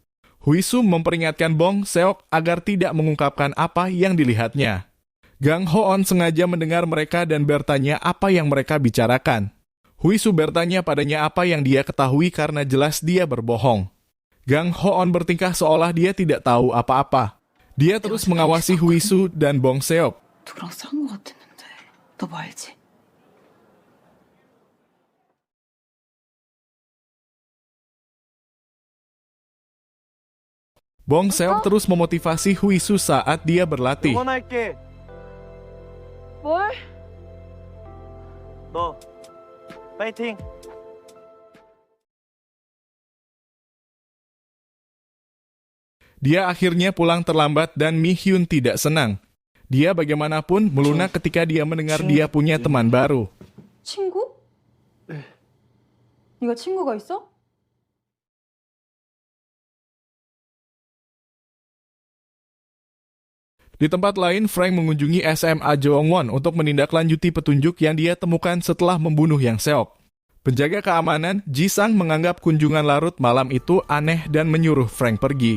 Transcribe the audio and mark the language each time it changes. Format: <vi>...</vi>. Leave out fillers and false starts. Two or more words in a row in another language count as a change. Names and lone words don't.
<id>Hui Su memperingatkan Bong Seok agar tidak mengungkapkan apa yang dilihatnya. Gang Ho-on sengaja mendengar mereka dan bertanya apa yang mereka bicarakan. Huisu bertanya padanya apa yang dia ketahui karena jelas dia berbohong. Gang Ho-on bertingkah seolah dia tidak tahu apa-apa. Dia terus mengawasi Huisu dan Bong Seok.</id> <ko>누구랑 싸운 것 같았는데 너 뭐 알지?</ko> <id>Bong Seok terus memotivasi Huisu saat dia berlatih.</id> <ko>응원할게. 뭘? 너 파이팅.</ko> <id>Dia akhirnya pulang terlambat dan Mi Hyun tidak senang. Dia bagaimanapun melunak ketika dia mendengar dia punya teman baru.</id> <ko>친구? 네가 친구가 있어?</ko> <id>Di tempat lain, Frank mengunjungi SMA Jeongwon untuk menindaklanjuti petunjuk yang dia temukan setelah membunuh Yang Seok. Penjaga keamanan, Ji-sang menganggap kunjungan larut malam itu aneh dan menyuruh Frank pergi.</id>